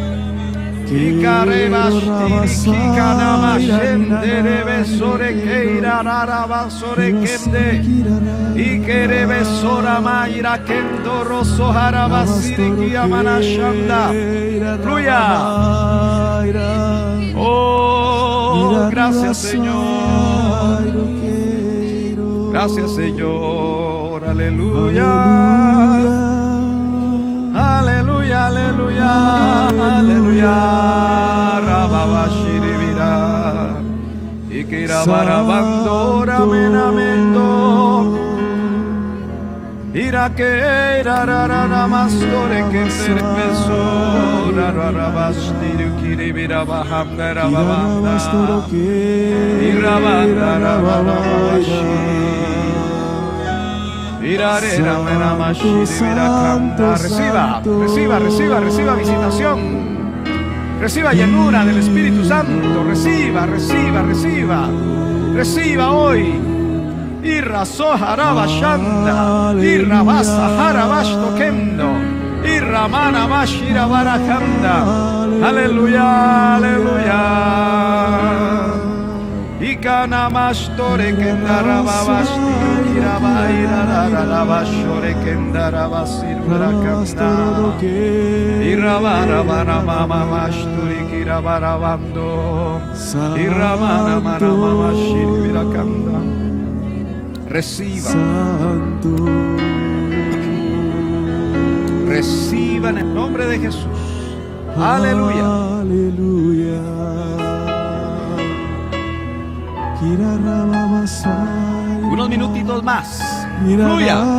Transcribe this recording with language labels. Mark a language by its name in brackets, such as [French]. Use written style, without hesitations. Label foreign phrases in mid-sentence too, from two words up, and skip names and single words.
[Spanish] Fluya. Oh, gracias, Señor. Gracias, Señor. Aleluya. Aleluya, aleluya, aleluya. Rababashiribira. Ikirabarabandora menamendo. Irake rarara mastore que serpeso. Rarabashtiru kiribira bahamdara babanda. Irabandara bababashi. Reciba visitación. Reciba llenura del Espíritu Santo. Reciba hoy. Irra soharaba shanda. Irra basa harabashto kendo. Irra mana mashira barakanda. Aleluya, aleluya. Ikana mashtore kendara babashti kiraba irara rabashore kendara basir barakanda. Irabara bara mama mashturi kiraba rabando. Irabana mana mama shir barakanda. Reciba en el nombre de Jesús. Aleluya. Unos minutitos más. Fluya.